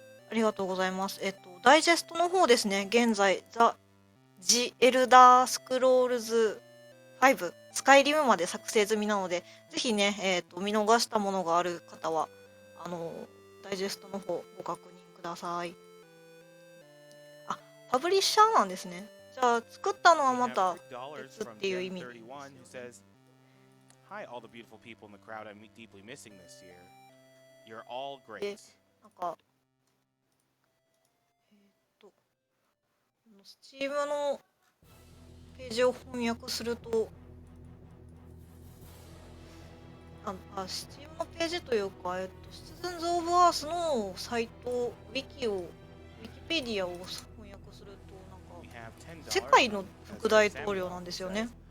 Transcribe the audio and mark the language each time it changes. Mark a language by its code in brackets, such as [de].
[ja] ありがとうございます。ダイジェストの方ですね、現在、ジ・エルダースクロールズ5、スカイリムまで作成済みなので、ぜひね、見逃したものがある方は、ダイジェストの方ご確認ください。あ、パブリッシャーなんですね。じゃあ、作ったのはまた別っていう意味です。 [en] Hi, all the beautiful people in the crowd I'm deeply missing this year. You're all great. [ja] で、なんか、スチームのページを翻訳すると、スチームのページというか、シチズンズ・オブ・アースのサイト、ウィキペディアを翻訳すると、なんか、世界の副大統領なんですよね。